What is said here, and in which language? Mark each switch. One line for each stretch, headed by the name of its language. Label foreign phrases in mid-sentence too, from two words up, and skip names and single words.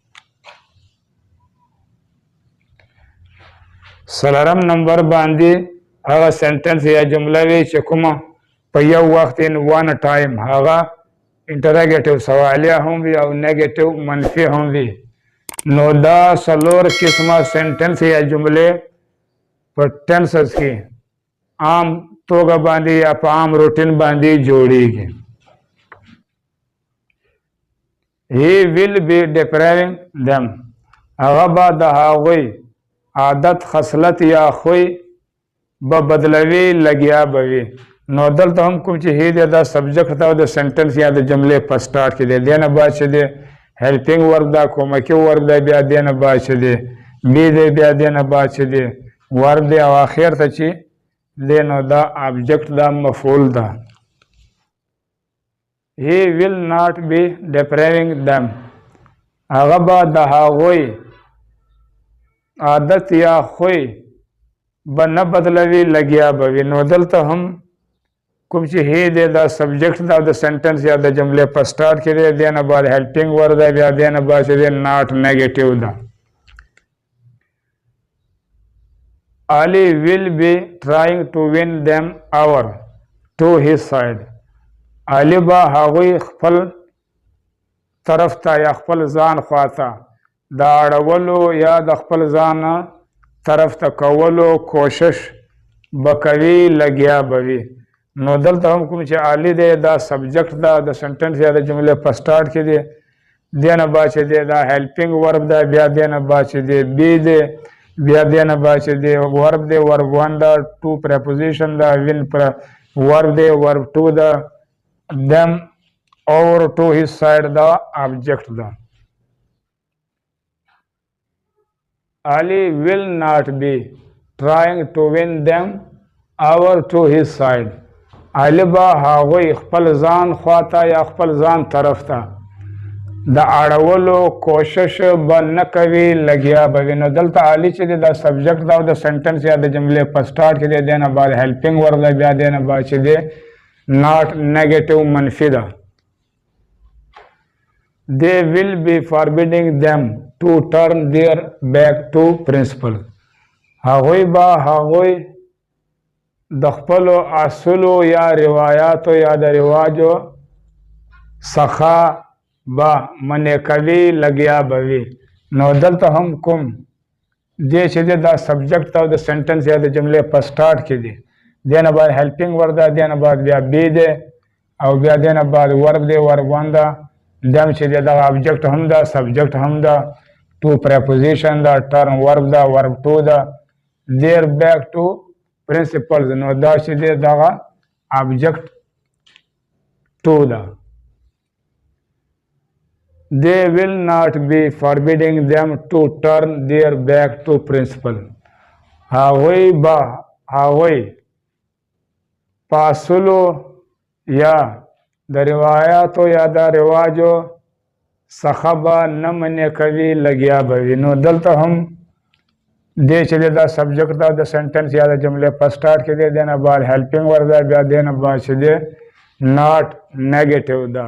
Pashto: څلورم نمبر باندې هغه سنټنس یا جمله وي چې کومه په یو وخت
English: in one time
Pashto: هغه انټرګیټیو سوالیه هم وي او نیګیټیو منفي هم وي. نو دا څلور قسمه سنټنس یا جملې په ټینسز کې عام توګه باندې یا په عام روټین باندې جوړیږي.
English: he will be depriving them.
Pashto: هغه به د هغوی عادت خصلت یا خوی به بدلوي، لګیا به وي. نو دلته هم کوم چې هی دی دا سبجیکټ ده او د سنټنس یا د جملې په سټارټ کې دی. دې نه بعد چې دی
English: helping verb
Pashto: ده، کومکي ورب ده، بیا دې نه بعد چې دی بی دی، بیا دې نه بعد چې دی ورب دی او آخر ته چې دی نو دا آبجیکټ دا مفعول ده.
English: he will not be depriving them.
Pashto: هغه به د هغوی عادت یا خوی به نه بدلوي، لګیا به وي. نو دلته هم کوم چې هی دی دا سبجیکټ ده او د سنټنس یا د جملې په سټارټ کې دی، دې نه بعد
English: helping verb
Pashto: ده، بیا دې نه بعد چې دی
English: not negative
Pashto: ده.
English: Ali will be trying to win them over to his side.
Pashto: Ali به هغوی خپل طرف ته یا خپل ځان خواته د اړولو یا د خپل ځان طرف ته کولو کوشش به کوي، لګیا به وي. نو دلته هم کوم چې عالی دی دا سبجیکټ ده د سنټنس یا د جملې په سټارټ کې دی، دې نه بعد چې دی دا
English: helping verb
Pashto: ده، بیا دې نه بعد چې دی بی دی، بیا دې نه بعد چې دی ورب دی،
English: verb one
Pashto: ده،
English: to preposition
Pashto: ده،
English: win verb
Pashto: دی،
English: verb two
Pashto: ده،
English: them over to his side the object ده. Ali will not be trying to win them over to his side.
Pashto: Ali به هغوی خپل ځان خواته یا خپل ځان طرف ته د اړولو کوشش به نه کوي لګیا به وي. نو دلته عالی چې دی دا سبجیکټ دا د سنټنس یا د جملې په سټارټ کې دی دی نه بعد
English: helping verb
Pashto: دی بیا دی نه بعد چې دی
English: not negative
Pashto: منفي ده.
English: they will be forbidding them to turn their back to principle.
Pashto: هغوی به هغوی د خپلو اصولو یا روایاتو یا د رواجو څخه به منع کوي لګیا به وي. نو دلته هم کوم دی چې دی دا سبجیکټ او د سنټنس یا د جملې په سټارټ کې دی دی نه بعد
English: helping verb
Pashto: ده دی نه بعد بیا بی دی او بیا دی نه بعد ورب دی
English: verb one
Pashto: ده دم چې دی دغه ابجیکټ هم ده سبجیکټ هم ده
English: to preposition
Pashto: ده
English: turn verb
Pashto: ده
English: verb two
Pashto: ده
English: their back to principles.
Pashto: نو دا چې دی دغه
English: object two
Pashto: ده.
English: they will not be forbidding them to turn their back to principle.
Pashto: هغوی به هغوی پاسلو یا د روایاتو یا د رواجو څخه به نه منع کوي لګیا به وي. نو دلته هم دی چې دی دا سبجیکټ ده د سنټنس یا د جملې په سټارټ کې دی دی نه بعد
English: helping verb
Pashto: ده بیا دی نه بعد چې دی
English: not negative
Pashto: ده.